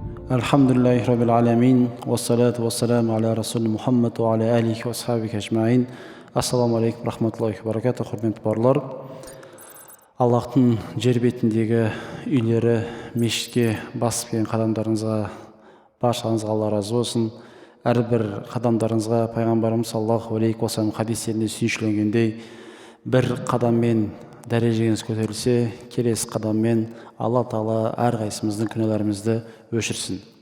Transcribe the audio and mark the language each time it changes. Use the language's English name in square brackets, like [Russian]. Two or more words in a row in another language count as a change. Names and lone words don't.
[Arabic] الحمد لله رب العالمين والصلاة والسلام على رسول محمد وعلى آله وأصحابه أجمعين. السلام عليكم رحمة الله وبركاته, [Kazakh] құрметті бауырлар. Аллахтың жер бетіндегі үйлері, мешітке басып келген қадамдарыңызға, баршаңызға Алла разы болсын. Әрбір қадамдарыңызға пайғамбарымыз [Arabic] صلى الله عليه وسلم [Kazakh] хадистерінде сүйіншіленгендей, бір қадаммен дәрежеңіз көтерілсе, келесі қадаммен Алла Тағала әрқайсымыздың күнәларымызды өшірсін.